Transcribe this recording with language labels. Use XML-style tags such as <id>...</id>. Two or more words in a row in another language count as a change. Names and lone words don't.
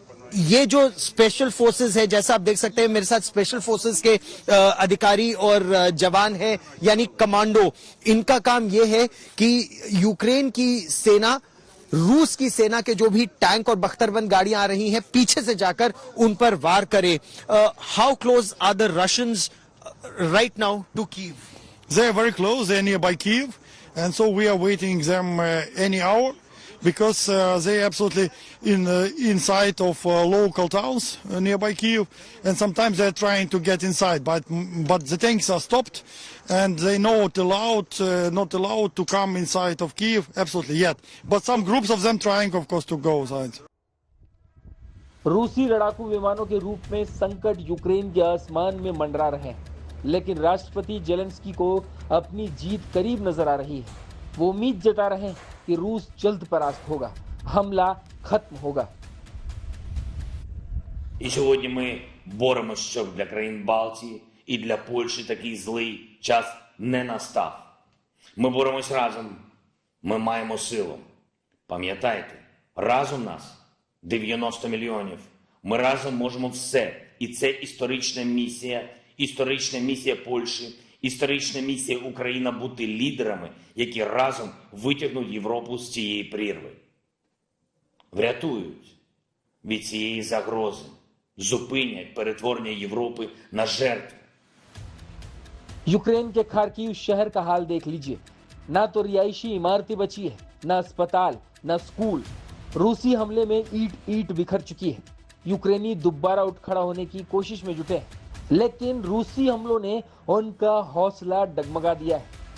<hi>और ये जो</hi> <en>special forces</en> <hi>है, जैसा आप देख सकते हैं मेरे साथ</hi> <en>special forces</en> <hi>के अधिकारी और जवान है, यानी कमांडो, इनका काम ये है कि यूक्रेन की सेना, रूस की सेना के जो भी टैंक और बख्तरबंद गाड़ियां आ रही हैं, पीछे से जाकर उन पर वार करे।</hi> <en>How close are the Russians right now to Kyiv? They are very close. They are nearby Kyiv, and so we are waiting them any hour, because they are absolutely inside of local towns nearby Kyiv, and sometimes they are trying to get inside, but the tanks are stopped, and they not allowed to come inside of Kyiv absolutely yet. But some groups of them trying, of course, to go inside.</en> <hi>रूसी लड़ाकू विमानों के रूप में संकट यूक्रेन के आसमान में मंडरा रहे हैं, लेकिन राष्ट्रपति जेलेंस्की को अपनी जीत करीब नजर आ रही है। वो उम्मीद जता रहे हैं कि रूस जल्द परास्त होगा, हमला खत्म होगा।</hi> <uk>І сьогодні ми боремося, щоб для країн Балтії і для Польщі такий злий час не настав. Ми боремось разом, ми маємо силу. Пам'ятайте, разом нас 90 мільйонів. Ми разом можемо все. І це історична місія Польщі, історична місія України бути лідерами, які разом витягнуть Європу з цієї прірви. Врятують від цієї загрози, зупинять перетворення Європи на жертву.</uk> <hi>यूक्रेन के खार्किव शहर का हाल देख लीजिए। ना तो रिहायशी इमारतें बची है, ना अस्पताल, ना स्कूल। रूसी हमले में ईंट बिखर चुकी है। यूक्रेनी दोबारा उठ खड़ा होने की कोशिश में जुटे हैं, लेकिन रूसी हमलों ने उनका हौसला डगमगा दिया है।</hi>